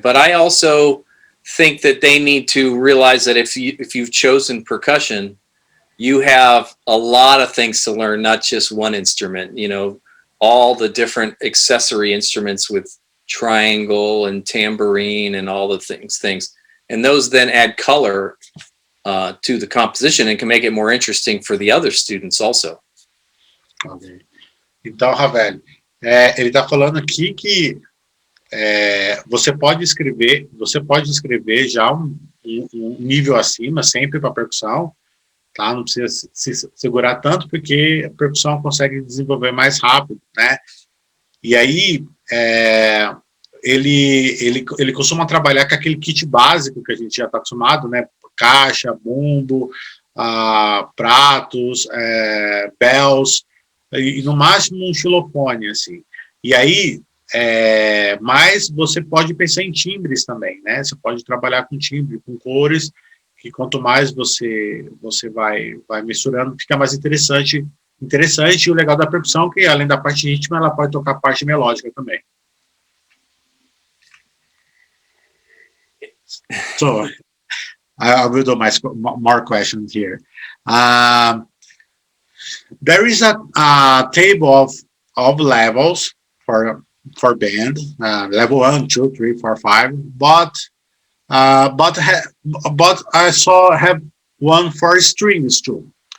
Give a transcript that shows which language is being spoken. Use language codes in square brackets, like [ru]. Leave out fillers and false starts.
[en] But I also think that they need to realize that if you've chosen percussion, you have a lot of things to learn, not just one instrument. All the different accessory instruments with triangle and tambourine and all the things, and those then add color to the composition and can make it more interesting for the other students also. Okay. [pt] Então, Ravel, ele está falando aqui que você pode escrever já um nível acima, sempre para percussão, tá? Não precisa se segurar tanto, porque a percussão consegue desenvolver mais rápido, né? E aí, ele costuma trabalhar com aquele kit básico que a gente já está acostumado, né? Caixa, bumbo, pratos, bells, e no máximo um xilofone, assim. E aí, mas você pode pensar em timbres também, né? Você pode trabalhar com timbre, com cores, que quanto mais você vai misturando, fica mais interessante. E o legal da percussão é que, além da parte rítmica, ela pode tocar a parte melódica também. [en] So, I will do more questions here. There is a table of levels for band, level 1, 2, 3, 4, 5, but I saw have one for strings too.